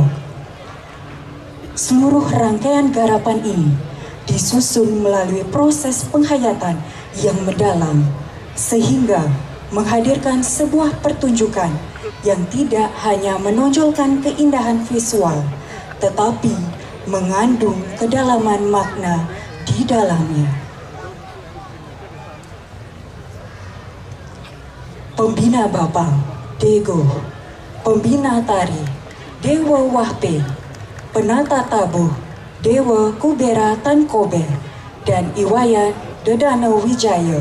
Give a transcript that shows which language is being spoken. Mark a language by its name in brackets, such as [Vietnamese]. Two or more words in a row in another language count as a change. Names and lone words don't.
[Indonesian] Seluruh rangkaian garapan ini disusun melalui proses penghayatan yang mendalam, sehingga menghadirkan sebuah pertunjukan yang tidak hanya menonjolkan keindahan visual, tetapi mengandung kedalaman makna di dalamnya. Pembina Bapang, Dego. Pembina Tari, Dewa Wahpe. Penata Tabuh, Dewa Kubera Tankober dan Iwayan Dedano Wijaya.